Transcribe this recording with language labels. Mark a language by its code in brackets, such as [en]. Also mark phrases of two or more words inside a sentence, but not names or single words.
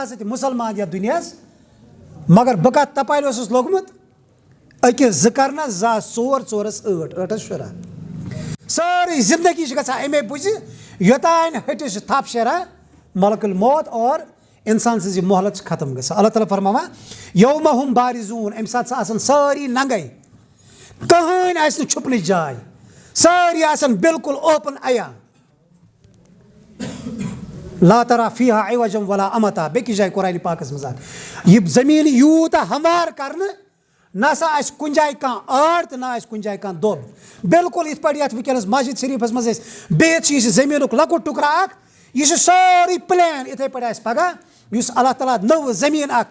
[ks] ہسا تہِ مُسلمان یتھ دُنیاہس مگر بہٕ کتھ تپالہِ اوسُس لوٚگمُت أکِس 2 کرنس 2 ژور ژورس 8 8 شُراہ سٲرٕے زندگی چھِ گژھان امے بُزِ یوٚتانۍ ۂٹِس چھِ تھپھ شیران ملک الموت اور انسان سٕنٛز یہِ مۄہلت چھِ ختم گژھان اللہ تعالیٰ فرماوان [ar] یومہ ہُم بارزوٗن [ks] امہِ ساتہٕ چھِ آسان سٲری ننگے کٕہٕنۍ آسہِ نہٕ چھُپنٕچ جاے سٲری آسان بالکل اوپن عیان [ar] لا ترا فیہا عوجا ولا امتا [ks] بیٚکِس جایہِ قرآنِ پاکس منٛز یہِ زٔمیٖن یوٗتاہ ہموار کرنہٕ نہ سا آسہِ کُنہِ جایہِ کانٛہہ آڑ تہٕ نہ آسہِ کُنہِ جایہِ کانٛہہ دۄب بالکل یِتھ پٲٹھۍ یتھ ؤنکیٚنس مسجد شریٖفس منٛز أسۍ بِہِتھ چھِ یہِ چھِ زٔمیٖنُک لۄکُٹ ٹُکرٕ اکھ یہِ چھُ سورُے پلین یِتھٕے پٲٹھۍ آسہِ پگہہ یُس اللہ تعالیٰ نٔو زٔمیٖن اکھ